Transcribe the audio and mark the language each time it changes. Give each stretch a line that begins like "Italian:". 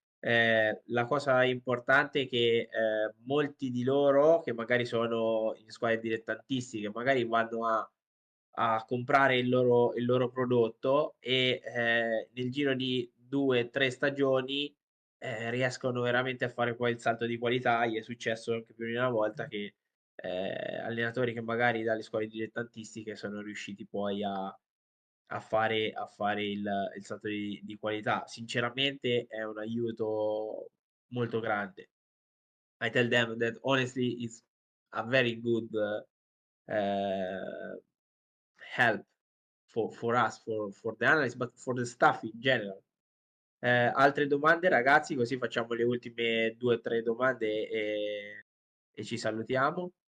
Italian: La cosa importante è che molti di loro, che magari sono in squadre dilettantistiche, magari vanno a comprare il loro prodotto e nel giro di 2-3 stagioni riescono veramente a fare poi il salto di qualità. Gli è successo anche più di una volta che allenatori che magari dalle scuole dilettantistiche sono riusciti poi a fare il salto di qualità. Sinceramente è un aiuto molto grande.
English: I tell them that honestly it's a very good help for us, for the analyst, but for the staff in general.
Italian: Altre domande, ragazzi, così facciamo le ultime 2 o 3 domande e ci salutiamo.